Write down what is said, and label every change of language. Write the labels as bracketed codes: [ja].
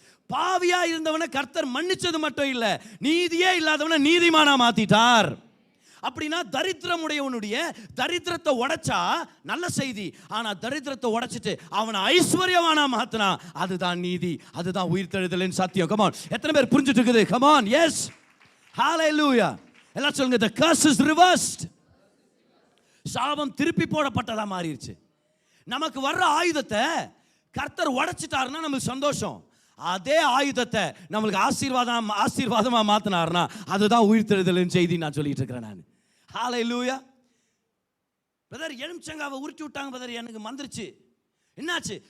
[ta] பாவியா இருந்தவனை கர்த்தர் மன்னிச்சது மட்டும் இல்ல, நீதியே இல்லாதவனை நீதிமானா மாத்திட்டார். அப்படின்னா தரித்திரமுடையவனுடைய தரித்திரத்தை உடைச்சா நல்ல செய்தி. ஆனா தரித்திரத்தை உடைச்சிட்டு அவனை ஐஸ்வர்யவானா மாத்தினா அதுதான் நீதி, அதுதான் உயிர்த்தெழுதலின் சத்தியம். கமான், எத்தனை பேர் புரிஞ்சுட்டு இருக்குது? கமான், எஸ், ஹalleluya. எல்லாம் சொல்லுங்க, [en] the curse is reversed. [ta] சாபம் திருப்பி போடப்பட்டதா மாறிடுச்சு. நமக்கு வர்ற ஆயுதத்தை கர்த்தர் உடைச்சிட்டாருன்னா நமக்கு சந்தோஷம். அதே ஆயுதத்தை நம்மளுக்கு ஆசீர்வாதமா மாத்தினார்னா அதுதான் உயிர்த்தெழுதலின் செய்தி நான் சொல்லிட்டு இருக்கிறேன் நான். ஹalleluya. பிரதர் எலுமிச்சங்காவை உருட்டி விட்டாங்க பிரதர், எனக்கு மந்திருச்சு. என்னாச்சு?